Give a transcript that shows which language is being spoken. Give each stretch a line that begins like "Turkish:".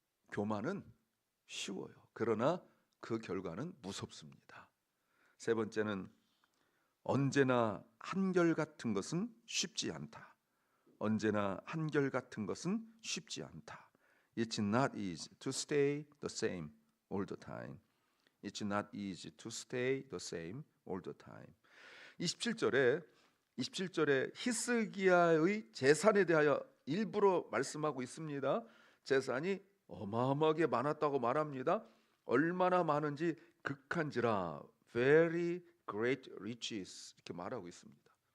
Korean: 교만은 쉬워요. 그러나 그 결과는 무섭습니다. 세 번째는 언제나 한결같은 것은 쉽지 않다. 언제나 한결같은 것은 쉽지 않다.
English: It's not easy to stay the same all the time. It's not easy to stay the same all the time.
Korean: 27절에 히스기야의 재산에 대하여 일부러 말씀하고 있습니다. 재산이 어마어마하게 많았다고 말합니다. 얼마나 많은지 극한지라
English: very great riches
Korean: 이렇게 말하고 있습니다.